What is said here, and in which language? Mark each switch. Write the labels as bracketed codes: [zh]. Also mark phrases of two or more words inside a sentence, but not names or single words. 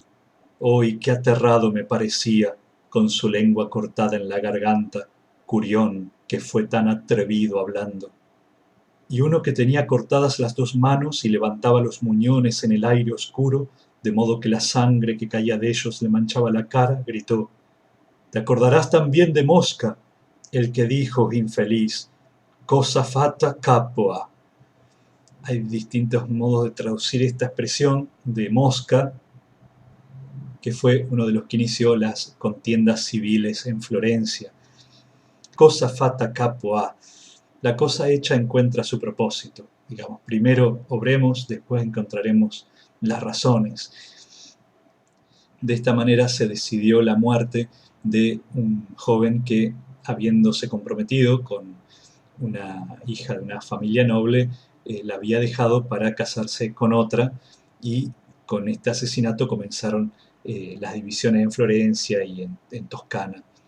[es] Hoy qué aterrado me parecía, con su lengua cortada en la garganta, Curión, que fue tan atrevido hablando. Y uno que tenía cortadas las dos manos y levantaba los muñones en el aire oscuro, de modo que la sangre que caía de ellos le manchaba la cara, gritó: «Te acordarás también de Mosca, el que dijo, infeliz, [it] cosa fatta capua». [es] Hay distintos modos de traducir esta expresión de Mosca, que fue uno de los que inició las contiendas civiles en Florencia. [it] Cosa fatta capua. [es] La cosa hecha encuentra su propósito. Digamos, primero obremos, después encontraremos las razones. De esta manera se decidió la muerte de un joven que, habiéndose comprometido con una hija de una familia noble, la había dejado para casarse con otra, y con este asesinato comenzaron las divisiones en Florencia y en Toscana.